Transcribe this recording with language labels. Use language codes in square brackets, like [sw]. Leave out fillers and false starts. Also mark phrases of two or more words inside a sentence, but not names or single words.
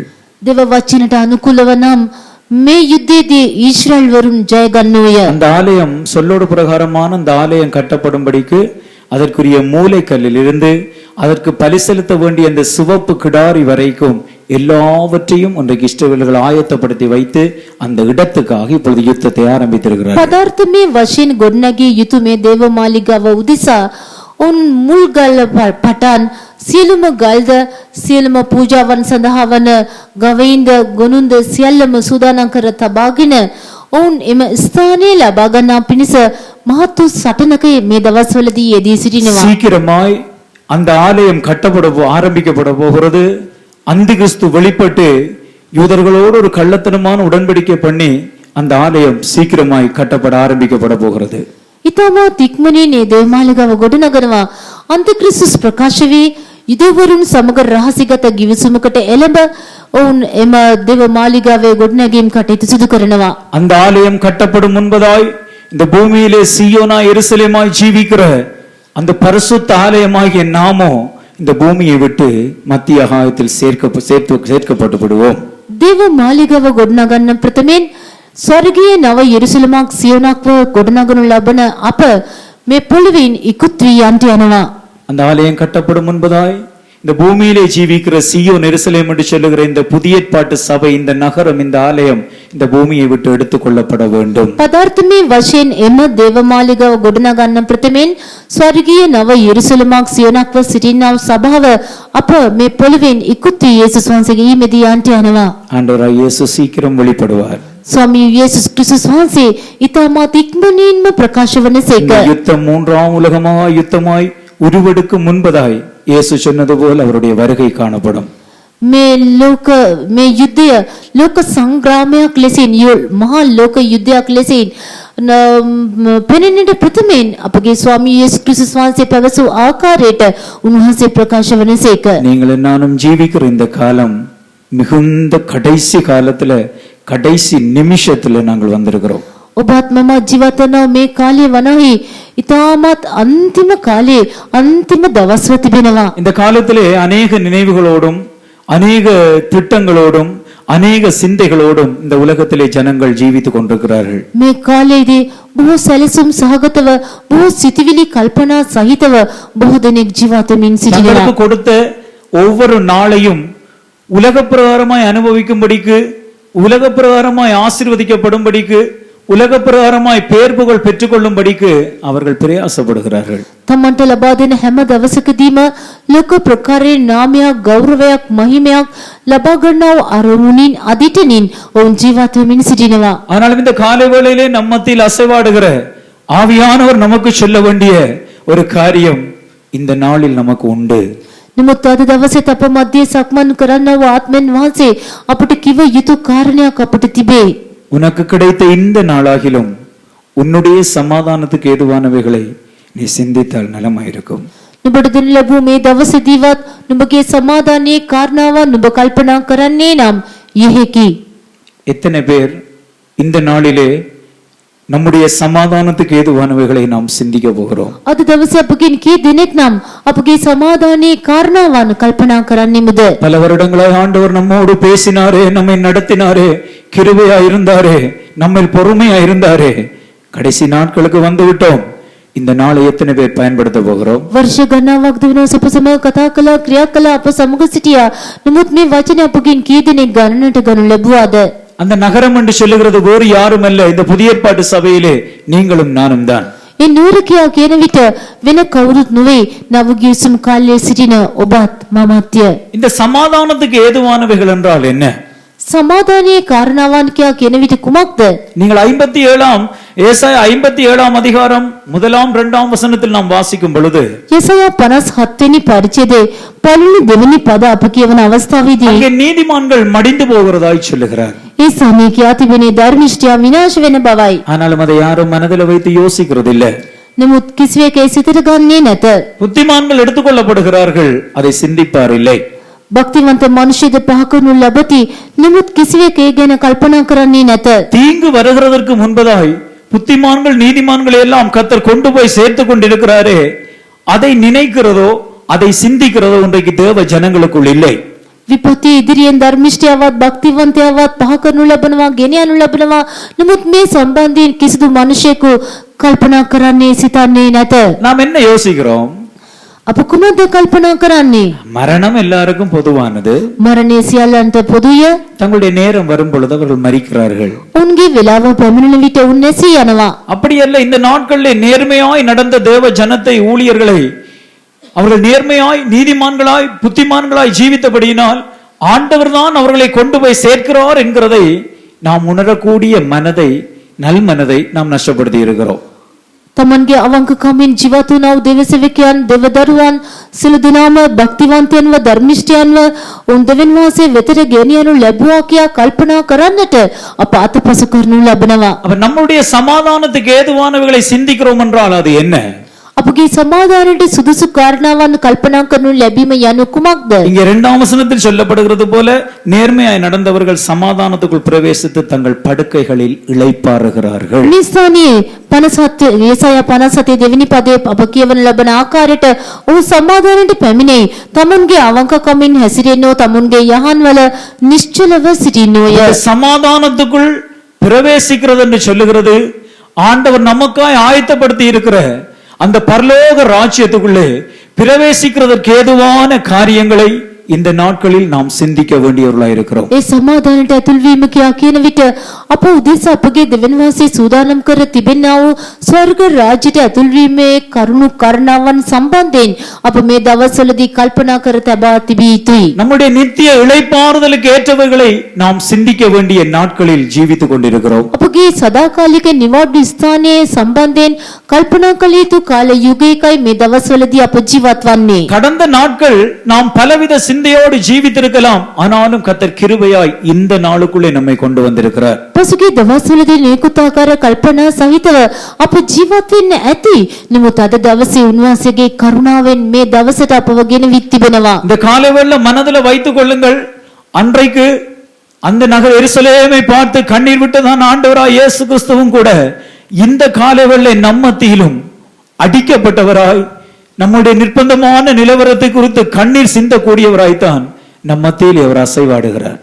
[si] දේව වචනට අනුකූලව නම් මේ යුද්ධයේදී ඊශ්‍රායල් වරුන් ජය ගන්නෝය. [ta] அந்த ஆலயம் சொல்லோடு பிரகாரமான அந்த ஆலயம் கட்டப்படும்படிக்கு அதற்குரிய மூலைக்கல்லில் இருந்து அதற்கு பலி செலுத்த வேண்டிய அந்த சிவப்பு கிடாரி வரைக்கும் எல்லாவற்றையும் இன்றைக்கு இஸ்ரவேலர்கள் ஆயத்தப்படுத்தி வைத்து அந்த இடத்துக்காக இப்பொழுது யுத்தத்தை ஆரம்பித்திருக்கிறார்கள். [si] පදාර්ථමය වශයෙන් ගොඩනැගිය යුතු මේ දේව මාලිගාව උදෙසා උන් මුල් ගල් පටන් සියලුම ගල්ද සියලුම පූජාවන් සඳහා වන ගවයින්ද ගොනුන්ද සියල්ලම සූදානම් කර තබාගෙන ඔවුන් එම ස්ථානයේ ලබා ගන්නා පිණිස මහත් වූ සටනක මේ දවස්වලදී යෙදී සිටිනවා. [ta] சீக்கிரமாய் அந்த ஆலயம் ஆரம்பிக்கப்பட போகிறது. அந்திகிறிஸ்து வெளிப்பட்டு யூதர்களோடு ஒரு கள்ளத்தனமான உடன்படிக்கை பண்ணி அந்த ஆலயம் சீக்கிரமாய் கட்டப்பட ஆரம்பிக்கப்பட போகிறது. [si] ඉතාමත් ඉක්මනින් මේ දේව මාලිගාව ගොඩනගනවා. අන්තික්‍රිස්තුස් ප්‍රකාශ වී යුදවරුන් සමග රහසිගත ගිවිසුමකට එළඹ ඔවුන් එම දේව මාලිගාවේ ගොඩනැගීම් කටයුතු සිදු කරනවා. [ta] அந்த ஆலயம் கட்டப்படும் முன்பதாய் இந்த பூமியிலே சீயோனா எருசலேமாய் ஜீவிக்கிற அந்த பரிசுத்த ஆலயமாகிய நாமோ இந்த பூமியை விட்டு மத்திய ஆகாயத்தில் சேர்க்கப்பட்டு விடுவோம். [si] දේව මාලිගාව ගොඩනගන්න ප්‍රථමයෙන් ස්වර්ගීය නව යෙරුසලමක් සියොනක්ව ගොඩනගනු ලබන අප මේ පොළොවෙන් ඉක්ුත් වී යන්ට යනවා. [ta] அந்த ஆலயம் கட்டப்படும் முன்பதாய் இந்த பூமியிலே ஜீவிக்கிற சீயோன் எருசலேம் என்று சொல்லுகிற இந்த புதிய ஏற்பாட்டு சபை, இந்த நகரம், இந்த ஆலயம் இந்த பூமியை விட்டு எடுத்துக் கொள்ளப்பட வேண்டும். [si] පදාර්ථමය වශයෙන් එම දේව මාලිගාව ගොඩනගන්න ප්‍රථමයෙන් ස්වර්ගීය නව යෙරුසලමක් සියොනක්ව සිටිනා සභාව අප මේ පොළොවෙන් ඉක්ුත් වී යේසුස් වහන්සේගේ ඊමේදී යන්ට යනවා. [ta] ஆண்டவராய் இயேசு சீக்கிரம் வெளிப்படுவார். [si] ස්වාමී යේසුස් ක්‍රිස්තුස් වහන්සේ ඉතාමත් ඉක්මනින්ම ප්‍රකාශ වනසේක. [ta] இந்த யுத்தம் மூன்றாம் உலகமாக யுத்தமாய் உருவெடுக்கும் முன்பதாய் இயேசு சொன்னது போல் அவருடைய வருகை காணப்படும். [si] මේ යුද්ධය ලෝක සංග්‍රාමයක් ලෙසින් මහා ලෝක යුද්ධයක් ලෙසින් පෙනෙන්නට ප්‍රථමයෙන් අපගේ ස්වාමී යේසුස් ක්‍රිස්තුස් වහන්සේ පැවසූ ආකාරයට උන්වහන්සේ ප්‍රකාශ වනසේක. [ta] நீங்கள் நானும் ஜீவிக்கிற இந்த காலம் மிகுந்த கடைசி காலத்துல கடைசி நிமிஷத்துல நாங்கள் வந்திருக்கிறோம். [si] ඔබත් මම ජීවත් වන මේ කාලය වනාහි ඉතාමත් අන්තිම කාලේ අන්තිම දවස්ව තිබෙනවා. [ta] இந்த காலத்திலே அநேக நினைவுகளோடும் அநேக திட்டங்களோடும் அநேக சிந்தைகளோடும் இந்த உலகத்திலே ஜனங்கள் ஜீவித்துக் கொண்டிருக்கிறார்கள். [si] මේ කාලයේදී බොහෝ සැලසුම් සහගතව බොහෝ සිතිවිලි කල්පනා සහිතව බොහෝ දෙනෙක් ජීවත් වෙමින් සිටිනවා. [ta] தங்களுக்கு கொடுத்த ஒவ்வொரு நாளையும் உலக பிரகாரமாய் அனுபவிக்கும்படிக்கு, உலக பிரகாரமாய் ஆசீர்வதிக்கப்படும்படிக்கு, உலக பிரகாரமாய் பேர் புகழ் பெற்றுக்கொள்ளும்படிக்கு அவர்கள் பிரயாசப்படுகிறார்கள். [si] තමන්ට ලබා දෙන හැම දවසකදීම ලෝක ප්‍රකාරයේ නාමයක්, ගෞරවයක්, මහිමයක් ලබා ගන්නා වූ අරමුණින් අදිටනින් ඔවුන් ජීවත් වෙමින් සිටිනවා. [ta] ஆனாலும் இந்த காலை வேளையிலே நம் மத்தியில் அசைவாடுகிற ஆவியானவர் நமக்கு சொல்ல வேண்டிய ஒரு காரியம் இந்த நாளில் நமக்கு உண்டு. [si] නමුත් අද දවසේ අප මැදේ සක්මන් කරන්නා වූ ආත්මෙන් වහන්සේ අපට කිව යුතු කාරණයක් අපට තිබේ. [ta] உனக்கு கிடைத்த இந்த நாளாகிலும் உன்னுடைய சமாதானத்துக்கு ஏதுவானவைகளை நீ சிந்தித்தால் நலமாயிருக்கும். [si] නුඹට දෙන ලැබූ මේ දවසේදීවත් නුඹගේ සමාදානයේ කාරණාවන් නුඹ කල්පනා කරන්නේ නම් යෙහිකි. [ta] எத்தனை பேர் இந்த நாளிலே நம்முடைய சமாதானத்துக்கு ஏதுவானவைகளை நாம் சிந்திக்க போகிறோம்? [si] අද දවසේ අපගෙන් කී දෙනෙක් නම් අපගේ සමාදානයේ කාරණාවන් කල්පනා කරන්නේමද? [ta] பல வருடங்களாய் ஆண்டவர் நம்மோடு பேசினாரே, நம்மை நடத்தினாரே, கிருபையா இருந்தாரே, நம்மில் பொறுமையா இருந்தாரே, கடைசி நாட்களுக்கு வந்து விட்டோம். இந்த நாளை எத்தனை பேர் பயன்படுத்த போகிறோம்? [si] වර්ෂ ගණනාවක් දිනව සපසම කතා කළා, ක්‍රියා කළා, අප සමග සිටියා. නමුත් මේ වචනේ අපගෙන් කී දෙනෙක් ගණනට ගනු ලැබුවාද? [ta] அந்த நகரம் என்று சொல்லுகிறது வேறு யாரும் அல்ல, இந்த புதிய ஏற்பாட்டு சபையிலே நீங்களும் நானும் தான். [si] ඒ නුවර කියා කියන විට වෙන කවුරුත් නොවේ නවගේ උසුම් කාලයේ සිටින ඔබත් මමත්ය. [ta] இந்த சமாதானத்துக்கு ஏதுவானவைகள் என்றால் என்ன? [si] සමාදානයේ කාරණාවන් කියා කියන විට කුමක්ද? [ta] நீங்கள் 57 ஏசாயா 57 அதிகாரம் 1-2 வசனத்தில் நாம் வாசிக்கும் பொழுது [si] යසයා 57 වෙනි පරිච්ඡේදයේ පළවෙනි දෙවෙනි පද අප කියවන අවස්ථාවේදී [ta] அங்கே நீதிமான்கள் மடிந்து போகிறதாய் சொல்லுகிறார். [si] ඒ සමයේ කියා තිබෙනේ ධර්මිෂ්ඨයා විනාශ වෙන බවයි. [ta] ஆனாலும் அதை யாரும் மனதில் வைத்து யோசிக்கிறது இல்லை. [si] නමුත් කිසිවෙක් ඒ සිතට ගන්නේ නැත. [ta] புத்திமான்கள் எடுத்துக்கொள்ளப்படுகிறார்கள், அதை சிந்திப்பார் இல்லை. [si] භක්තිවන්ත මනුෂ්‍යද පහ කරනු ලබති. නමුත් කිසිවෙක් ඒ ගැන කල්පනා කරන්නේ නැත. [ta] தீங்கு வருகிறதற்கு முன்பதாய் புத்திமான்கள் நீதிமான்களை எல்லாம் கர்த்தர் கொண்டு போய் சேர்த்து கொண்டிருக்கிறாரே, அதை நினைக்கிறதோ அதை சிந்திக்கிறதோ இன்றைக்கு தேவ ஜனங்களுக்குள் இல்லை. [si] විපත්ති ඉදිරියෙන් ධර්මිෂ්ඨයවත් භක්තිවන්තයවත් පහ කරනු ලබනවා ගෙන යනු ලබනවා. නමුත් මේ සම්බන්ධයෙන් කිසිදු මිනිසෙකු කල්පනා කරන්නේ සිතන්නේ නැත. [ta] நாம் என்ன யோசிக்கிறோம்? [si] අප කුමක්ද කල්පනා කරන්නේ? [ta] மரணம் எல்லாருக்கும் பொதுவானது. [si] මරණය සියල්ලන්ට පොදුය. [ta] தங்களுடைய நேரம் வரும் பொழுது அவர்கள் மரிக்கிறார்கள். [si] උන්ගේ වෙලාව පැමිණෙන විට උන් නැසී යනවා. [ta] அப்படியல்ல, இந்த நாட்களில் நேர்மையாய் நடந்த தேவ ஜனத்தை, ஊழியர்களை அவர்கள் நேர்மையாய் நீதிமான்களாய் புத்திமான்களாய் ஜீவித்தபடியினால் ஆண்டவர் தான் அவர்களை கொண்டு போய் சேர்க்கிறார் என்கிறதை நாம் உணரக்கூடிய மனதை, நல் மனதை நாம் நஷ்டப்படுத்தி இருக்கிறோம். [si] තමන්ගේ අවංක කමින් ජීවත් වුණා වූ දෙවිසෙවිකයන් දෙවදරුවන් සිළු දිනාම භක්තිවන්තයන්ව ධර්මිෂ්ඨයන්ව උන් දෙවියන් වහන්සේ වෙතට ගෙනියනු ලැබුවා කියා කල්පනා කරන්නට අප අතපසු කරනු ලබනවා. [ta] அப்ப நம்முடைய சமாதானத்துக்கு ஏதுவானவைகளை சிந்திக்கிறோம் என்றால் அது என்ன? [si] අපගේ සමාදානයේ සුදුසු කාරණාවන් කල්පනා කරනු ලැබීම යනු කුමක්ද? [ta] இங்கே 2ஆம் வசனத்தில் சொல்லப்படுகிறது போல நேர்மையாய் நடந்தவர்கள் சமாதானத்துக்குள் பிரவேசித்து தங்கள் படுக்கைகளில் இளைப்பாறுகிறார்கள். [si] නිසානේ 57 යසයා 57 දෙවෙනි පදයේ අප කියවන ලබන ආකාරයට ඔහු සමාදානයට පැමිණෙයි. තමන්ගේ අවංක කමින් හැසිරෙන්නෝ තමුන්ගේ යහන්වල නිශ්චලව සිටින්නෝය. [ta] சமாதானத்துக்குள் பிரவேசிக்கிறது என்று சொல்லுகிறது ஆண்டவர் நமக்காய் ஆயத்தப்படுத்தி இருக்கிற அந்த பரலோக ராஜ்யத்துக்குள்ளே பிரவேசிக்கிறதற்கு ஏதுவான காரியங்களை இந்த நாட்களில் நாம் சிந்திக்க வேண்டியவர்களாய் இருக்கிறோம். [si] ඒ සමාදානයට ඇතුල් වීම කියා කියන විට අප උදෙසා අපගේ දෙවියන් වහන්සේ සූදානම් කර තිබෙනා වූ ස්වර්ග රාජ්‍යයට ඇතුල් වීමේ කරුණු කරණාවන් සම්බන්ධයෙන් අප මේ දවස්වලදී කල්පනා කර තබා තිබිය යුතුයි. [ta] நம்முடைய நித்திய இளைப்பாறுதலுக்கு ஏற்றவைகளை நாம் சிந்திக்க வேண்டிய நாட்களில் ஜீவித்துக் கொண்டிருக்கிறோம். [si] අපගේ සදාකාලික නිවාඩු ස්ථානයේ සම්බන්ධයෙන් කල්පනා කළ යුතු කාල යුගයකයි මේ දවස්වලදී අප ජීවත් වන්නේ. [ta] கடந்த நாட்கள் நாம் பலவித சிந்தையோடு ஜீவித்திருக்கலாம், ஆனாலும் கர்த்தர் கிருபையாய் இந்த நாளுக்குள்ளே நம்மை கொண்டு வந்திருக்கிறார். [si] පසුගිය දවස්වලදී නිකුත් ආකාර කල්පනා සහිතව අප ජීවත් වෙන්න ඇති. නමුත් අද දවසේ උන්වහන්සේගේ කරුණාවෙන් මේ දවසට අපව ගෙනවිත් තිබෙනවා. [ta] இந்த காலை வேளை மனதில் வைத்துக் கொள்ளுங்கள், அன்றைக்கு அந்த நகர் எருசலேமை பார்த்து கண்ணீர் விட்டதான் ஆண்டவராய் இயேசு கிறிஸ்துவும் கூட இந்த காலை வேளை நம் மத்தியிலும் அடிக்கப்பட்டவராய் நம்முடைய நிர்பந்தமான நிலவரத்தை குறித்து கண்ணீர் சிந்தக்கூடியவராய்த்தான் நம் மத்தியில் அவர் அசைவாடுகிறார்.